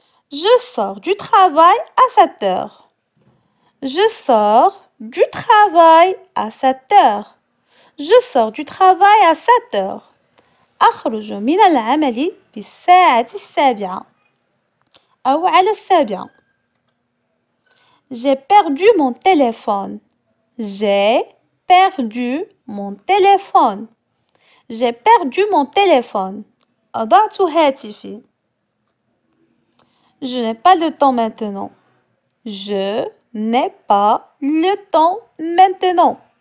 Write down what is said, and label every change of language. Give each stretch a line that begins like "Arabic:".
French: Je sors du travail à 7 heures. Je sors du travail à 7 heures. Je sors du travail à 7 heures.
Arabic: أخرج من العمل في الساعة 7 أو على 7.
French: J'ai perdu mon téléphone. J'ai perdu mon téléphone. J'ai perdu mon téléphone.
Arabic: أضعت هاتفي.
French: Je n'ai pas le temps maintenant. Je n'ai pas le temps maintenant.